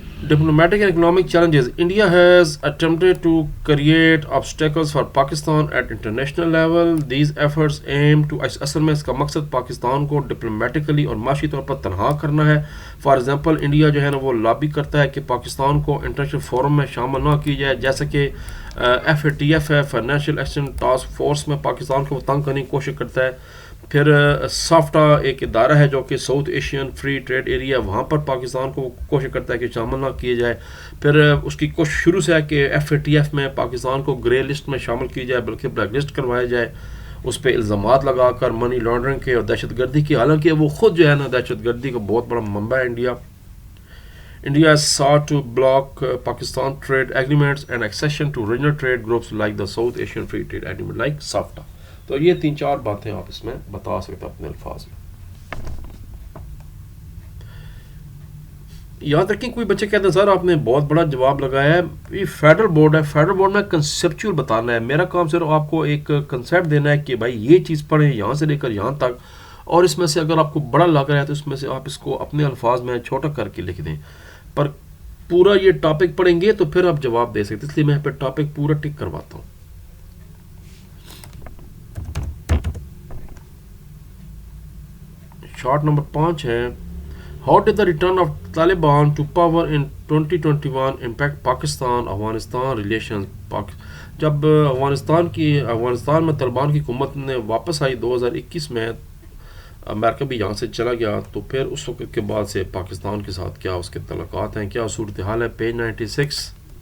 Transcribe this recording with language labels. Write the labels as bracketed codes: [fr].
[en] Diplomatic and economic challenges. India has attempted to create obstacles for Pakistan at international level. These efforts aim to [ur] اصل میں اس کا مقصد پاکستان کو ڈپلومیٹیکلی اور معاشی طور پر تنہا کرنا ہے. فار ایگزامپل انڈیا جو ہے نا وہ لابی کرتا ہے کہ پاکستان کو انٹرنیشنل فورم میں شامل نہ کی جائے، جیسا کہ FATF ہے، فائنینشیل ایکشن ٹاسک فورس میں پاکستان کو تنگ کرنے کی کوشش کرتا ہے. پھر سافٹا ایک ادارہ ہے جو کہ south Asian free trade area, وہاں پر پاکستان کو کوشش کرتا ہے کہ شامل نہ کیے جائے. پھر اس کی کوشش شروع سے ہے کہ FATF میں پاکستان کو گرے لسٹ میں شامل کی جائے بلکہ بلیک لسٹ کروایا جائے، اس پہ الزامات لگا کر منی لانڈرنگ کے اور دہشت گردی کی، حالانکہ وہ خود جو ہے نا دہشت گردی کا بہت بڑا منبع ہے India. [en] India has sought to block Pakistan trade agreements and accession to regional trade groups like the South Asian Free Trade Agreement like SAFTA. [ur] تو یہ 3-4 باتیں آپ اس میں بتا سکتے ہیں اپنے الفاظ میں. یاد رکھیں کوئی بچے کہتے ہیں سر آپ نے بہت بڑا جواب لگایا ہے، یہ فیڈرل بورڈ ہے، فیڈرل بورڈ میں کنسیپچول بتانا ہے. میرا کام صرف آپ کو ایک کنسیپٹ دینا ہے کہ بھائی یہ چیز پڑھیں یہاں سے لے کر یہاں تک، اور اس میں سے اگر آپ کو بڑا لگ رہا ہے تو اس میں سے آپ اس کو اپنے الفاظ میں چھوٹا کر کے لکھ دیں. پر پورا یہ ٹاپک پڑھیں گے تو پھر آپ جواب دے سکتے، اس لیے میں پھر ٹاپک پورا ٹک کرواتا ہوں. شارٹ نمبر 5 ہے. [en] How did the return of Taliban to power in 2021 impact Pakistan Afghanistan relations? [ur] جب افغانستان میں طالبان کی حکومت نے واپس آئی 2021 میں، امریکہ بھی یہاں سے چلا گیا، تو پھر اس وقت کے بعد سے پاکستان کے ساتھ کیا اس کے تعلقات ہیں، کیا صورتحال ہے. پیج 96.